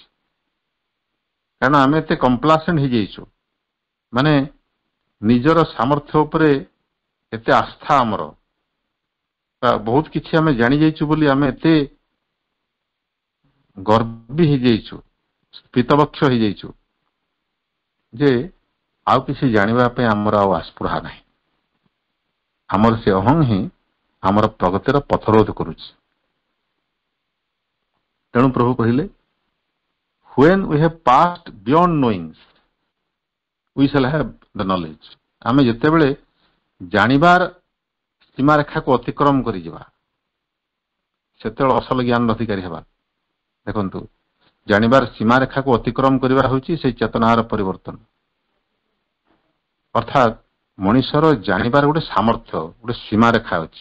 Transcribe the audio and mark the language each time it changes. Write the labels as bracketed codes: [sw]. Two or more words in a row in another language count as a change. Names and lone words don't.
[or] କାରଣ ଆମେ ଏତେ କମ୍ପ୍ଲାସେଣ୍ଟ ହେଇଯାଇଛୁ, ମାନେ ନିଜର ସାମର୍ଥ୍ୟ ଉପରେ ଏତେ ଆସ୍ଥା ଆମର, ବହୁତ କିଛି ଆମେ ଜାଣିଯାଇଛୁ ବୋଲି ଆମେ ଏତେ ଗର୍ବୀ ହେଇଯାଇଛୁ, ସ୍ଫୀତବକ୍ଷ ହେଇଯାଇଛୁ ଯେ ଆଉ କିଛି ଜାଣିବା ପାଇଁ ଆମର ଆଉ ଆସ୍ପୃହା ନାହିଁ। ଆମର ସେ ଅହଂ ହିଁ ଆମର ପ୍ରଗତିର ପଥରୋଧ କରୁଛି। ତେଣୁ ପ୍ରଭୁ କହିଲେ [en] when we have passed beyond knowing we shall have the knowledge। [or] ଆମେ ଯେତେବେଳେ ଜାଣିବାର ସୀମାରେଖାକୁ ଅତିକ୍ରମ କରିଯିବା, ସେତେବେଳେ ଅସଲ ଜ୍ଞାନର ଅଧିକାରୀ ହେବା। ଦେଖନ୍ତୁ, ଜାଣିବାର ସୀମାରେଖାକୁ ଅତିକ୍ରମ କରିବା ହେଉଛି ସେଇ ଚେତନାର ପରିବର୍ତ୍ତନ। ଅର୍ଥାତ୍ ମଣିଷର ଜାଣିବାର ଗୋଟେ ସାମର୍ଥ୍ୟ, ଗୋଟେ ସୀମାରେଖା ଅଛି।